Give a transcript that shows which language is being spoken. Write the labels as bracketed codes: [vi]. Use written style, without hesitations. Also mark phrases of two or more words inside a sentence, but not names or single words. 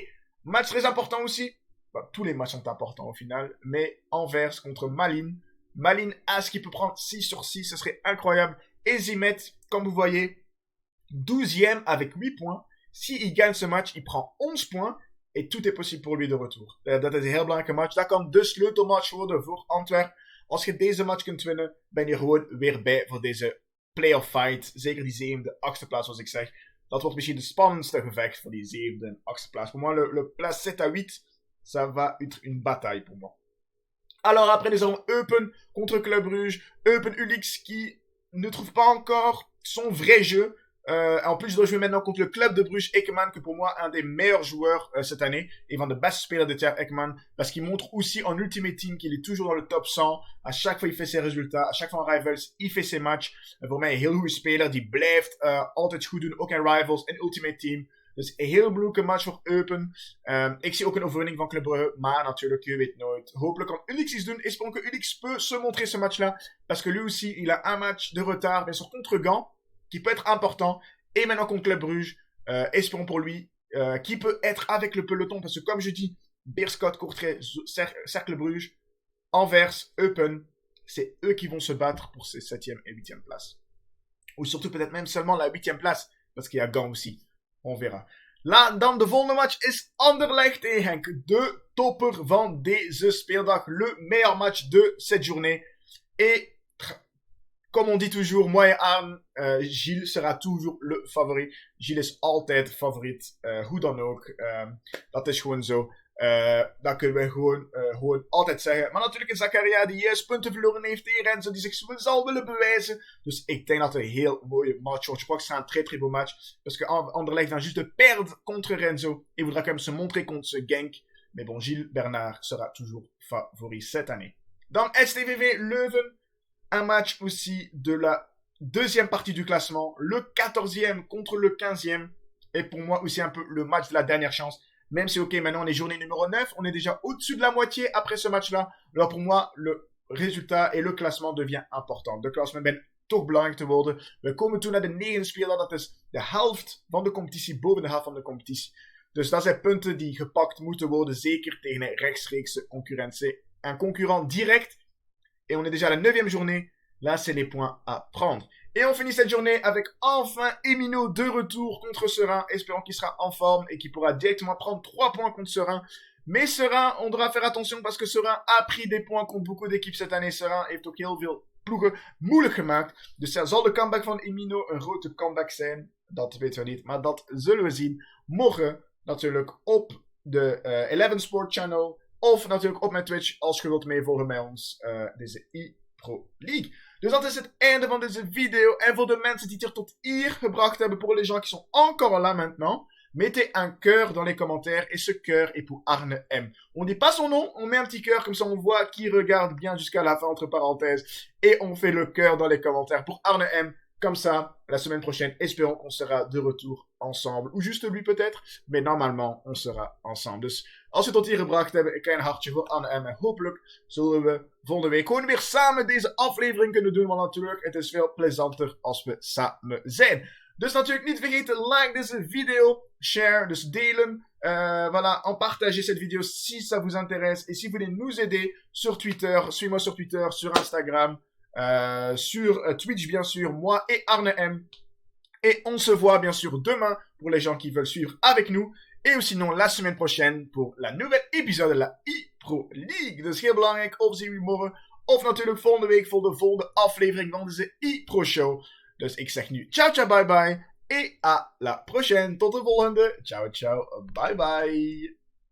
[fr] Match très important aussi. Bah, tous les matchs sont importants au final, mais Anvers contre Malines. Malines As qui peut prendre 6 sur 6, ce serait incroyable. Et Zimet, comme vous voyez, 12e avec 8 points. S'il gagne ce match, il prend 11 points. Et tout est possible pour lui de retour. [nl] Dat is een heel belangrijke match. Dat kan de sleutelmatch worden voor Antwerp. Als je deze match kunt winnen, ben je gewoon weer bij voor deze [en] playoff fight. [nl] Zeker die 7e, 8e plaats, zoals ik zeg. Dat wordt misschien de spannendste gevecht voor die 7e en 8e plaats. [fr] Pour moi, le place 7 à 8, ça va être une bataille pour moi. Alors après, nous avons Eupen contre Club Brugge. Eupen Ulix qui ne trouve pas encore son vrai jeu. En plus, il doit jouer maintenant contre le Club de Bruges, Ekman, que pour moi, un des meilleurs joueurs cette année. [nl] Et van de beste speler dit jaar, Ekman. [fr] Parce qu'il montre aussi en Ultimate Team qu'il est toujours dans le top 100. À chaque fois, il fait ses résultats. À chaque fois en Rivals, il fait ses matchs. [nl] Voor mij een heel goede speler. Die blijft altijd goed doen. Ook in Rivals en Ultimate Team. Dus een heel belangrijk match voor Eupen. Ik zie ook een overwinning van Club Brugge. Maar natuurlijk, je weet nooit. Hopelijk kan Ulix iets doen. [fr] Espérons que Ulix peut se montrer ce match-là. Parce que lui aussi, il a un match de retard. Bien sûr, contre Gand. Qui peut être important. Et maintenant contre Club Brugge. Espérons pour lui. Qui peut être avec le peloton. Parce que comme je dis, Beerschot, Kortrijk, Cercle Brugge, Anvers, Eupen. C'est eux qui vont se battre pour ces 7e et 8e places. Ou surtout peut-être même seulement la 8e place. Parce qu'il y a Gand aussi. On verra. Là, [nl] dan de volgende match is Anderlecht tegen Henk. De topper van deze speeldag. [fr] Le meilleur match de cette journée. Et comme on dit toujours, moi et Arne, Gilles sera toujours le favori. [nl] Gilles is altijd favoriet. Hoe dan ook. Dat is gewoon zo. Dat kunnen we gewoon altijd zeggen. Maar natuurlijk is Zakaria die juist punten verloren heeft tegen Renzo. Die zich zal willen bewijzen. Dus ik denk dat het een heel mooie match wordt. [fr] Je crois que c'est un très très beau match. Parce que Anderlecht vient juste de perdre contre Renzo. Il voudra quand même se montrer contre ce Genk. Mais bon, Gilles Bernard sera toujours favori cette année. [nl] Dan STVV Leuven. [fr] Un match aussi de la deuxième partie du classement. Le 14e contre le 15e. Et pour moi aussi un peu le match de la dernière chance. Même si, ok, maintenant on est journée numéro 9, on est déjà au-dessus de la moitié après ce match-là. Alors pour moi, le résultat et le klassement devient important. [nl] De klassement ben toch belangrijk te worden. We komen toe naar de negende speler. Dat is de helft van de competitie, boven de helft van de competitie. Dus dat zijn punten die gepakt moeten worden, zeker tegen een rechtstreekse concurrentie. [fr] Un concurrent direct. Et on est déjà à la 9e journée. Là, c'est les points à prendre. Et on finit cette journée avec enfin Emino de retour contre Serein. Espérons qu'il sera en forme et qu'il pourra directement prendre 3 points contre Serein. Mais Serein, on devra faire attention parce que Serein a pris des points contre beaucoup d'équipes cette année. [nl] Serein heeft ook heel veel ploegen moeilijk gemaakt. Dus zal de comeback van Emino een grote comeback zijn? Dat weten we niet, maar dat zullen we zien. Morgen natuurlijk op de 11 Sport Channel. Of natuurlijk op mijn Twitch als je wilt meevolgen met ons. Deze e-Pro League. Dus dat is het einde van deze video. En voor de mensen die het hier tot hier gebracht hebben, [fr] pour les gens qui sont encore là maintenant, mettez un cœur dans les commentaires. Et ce cœur est pour Arne M. On dit pas son nom, on met un petit cœur, comme ça on voit qui regarde bien jusqu'à la fin, entre parenthèses. Et on fait le cœur dans les commentaires pour Arne M. Comme ça, la semaine prochaine, espérons qu'on sera de retour ensemble. Ou juste lui peut-être. Mais normalement, on sera ensemble. [nl] Dus als we het tot hier gebracht hebben, een klein hartje voor Anne en hopelijk zullen we volgende week gewoon weer samen deze aflevering kunnen doen. Want natuurlijk, het is veel plezanter als we samen zijn. Dus natuurlijk niet vergeten, like deze video, share, dus delen. [fr] Voilà, en partagez cette vidéo si ça vous intéresse. Et si vous voulez nous aider sur Twitter, suivez-moi sur Twitter, sur Instagram. Sur Twitch bien sûr, moi et Arne M. Et on se voit bien sûr demain pour les gens qui veulent suivre avec nous. Et ou sinon la semaine prochaine pour la nouvelle épisode de la e-Pro League. [nl] Dus heel belangrijk, of zien we morgen. Of natuurlijk volgende week voor de volgende aflevering van deze e-Pro Show. Dus ik zeg nu [it] ciao ciao [en] bye bye. [fr] Et à la prochaine. [nl] Tot de volgende. [it] Ciao ciao [en] bye bye.